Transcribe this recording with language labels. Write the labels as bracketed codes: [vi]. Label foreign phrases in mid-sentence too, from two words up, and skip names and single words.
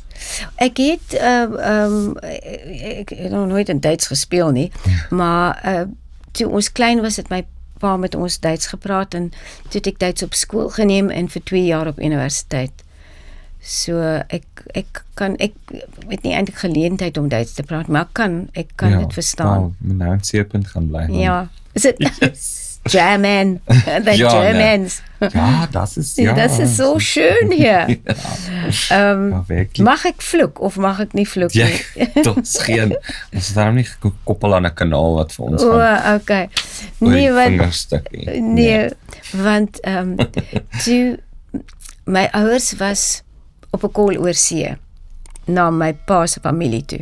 [af] Ek het ek het nog nooit in Duits gespeel nie, maar toe ons klein was het my pa met ons Duits gepraat en toe het ek Duits op skool geneem en vir 2 jaar op universiteit. So ek weet nie eintlik geleentheid om Duits te praat, maar ek kan dit verstaan. Nou in Seepunt gaan bly. Ja, is dit? [en] Yes. German, the [af] Ja, [en] Germans. [de] Ja, das ist, ja. Das ist so schön hier. Ja, wirklich. [af] Mag ek vloek of mag ek nie vloek Ja, nie? dat is geen, ons is daarom nie gekoppel aan 'n kanaal wat vir ons [en] Okay. [af] oor die Nee, want vingerstuk nie. nee, want toe my ouers was op 'n kol oor see na my pa se familie toe.